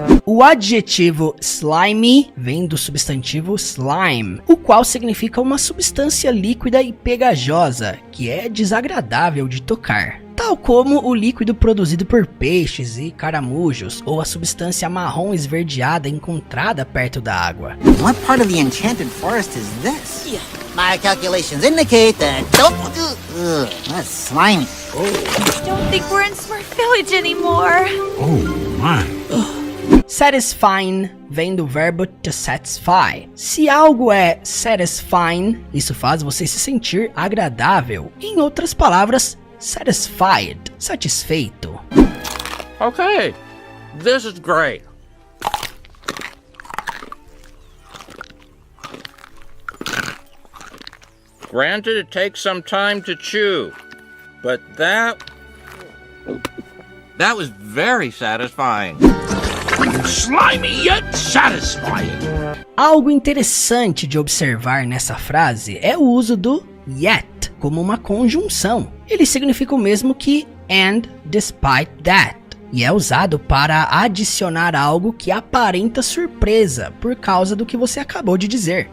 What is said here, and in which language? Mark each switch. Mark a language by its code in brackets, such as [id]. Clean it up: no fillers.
[pt] O adjetivo slimy vem do substantivo slime, o qual significa uma substância líquida e pegajosa, que é desagradável de tocar. Tal como o líquido produzido por peixes e caramujos, ou a substância marrom esverdeada encontrada perto da água. [en] What part of the enchanted forest is this? My calculations indicate that that's slimy. I don't think we're in Smurf Village anymore. Oh, my. [pt] Satisfying vem do verbo to satisfy. Se algo é satisfying, isso faz você se sentir agradável. Em outras palavras, satisfied, satisfeito. [en] Okay, this is great. Granted, it takes some time to chew, but that was very satisfying. Slimy yet satisfying. [pt] Algo interessante de observar nessa frase é o uso do yet como uma conjunção. Ele significa o mesmo que [en] and despite that, [pt] e é usado para adicionar algo que aparenta surpresa por causa do que você acabou de dizer.